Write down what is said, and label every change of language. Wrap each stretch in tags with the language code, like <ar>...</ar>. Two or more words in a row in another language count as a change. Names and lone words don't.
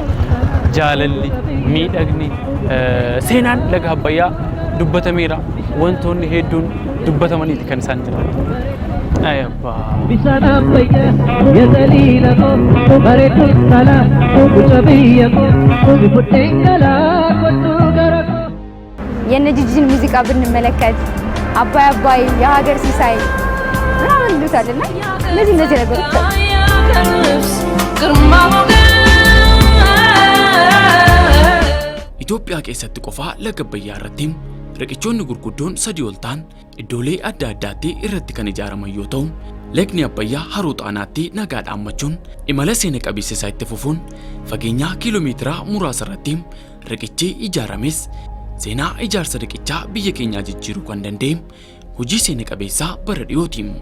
<om>Jaalalli, miidhagni, seenaan laga Abbayyaa dubbatameera. Wantoonni hedduun dubbatamaniiti kan isaan jiran. Bishaan Abbayyaa yataliila koo bareedu salaa guca biyya koo bifuddeen galaa kottuu gara koo.</om> <am>የነ ጂጂን ሙዚቃ ብንመለከት አባይ አባይ የሀገር ሲሳይ ምናምን እንሉታልና እነዚህ ነገሮች</am> <om>Itoophiyaa keessatti qofaa laga Abbayyaa irratti riqichoonni gurguddoon sadii ol ta'an iddoolee adda addaatti irratti kan ijaaraman yoo ta'u, lagni Abbayyaa haroo Xaanaatti nagaa dhaammachuun imala seena qabeessa isaa itti fufuun fageenya kiiloomeetira muraasa irratti riqichi ijaarames seenaa ijaarsa riqichaa biyya keenyaa jijjiiruu kan danda'e hojii seena qabeessaa bara dhiyooti.</om>